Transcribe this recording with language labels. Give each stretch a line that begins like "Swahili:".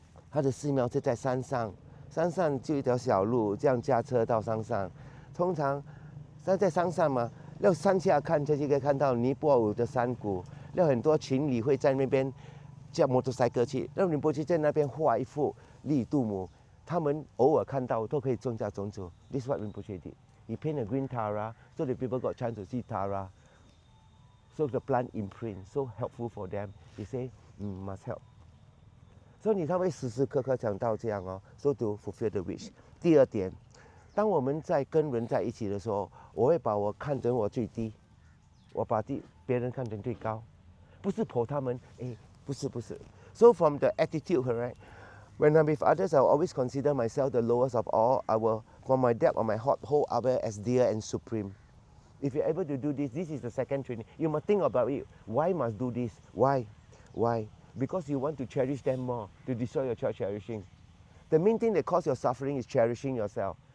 Chinese: 他的寺庙是在山上，山上就一条小路，这样驾车到山上。通常在山上嘛，要山下看就可以看到尼泊尔的山谷，要很多情侣会在那边驾摩托车去，让尼泊尔在那边画一幅利度母，他们偶尔看到都可以种下种子。
English: This is what Rinpoche did. He painted a green Tara, so the people got chance to see Tara. So the plant imprint, so helpful for them. He say, must help.
Chinese: 所以他会时时刻刻想到这样哦 ， so to fulfill the wish。第二点，当我们在跟人在一起的时候，我会把我看成我最低，我把别人看成最高，不是捧他们，不是。
English: So from the attitude, correct? When I'm with others, I will always consider myself the lowest of all. I will, from my depth of my heart, hold others as dear and supreme. If you're able to do this, this is the second training. You must think about it. Why must do this? Why? Because you want to cherish them more, to destroy your cherishing. The main thing that causes your suffering is cherishing yourself.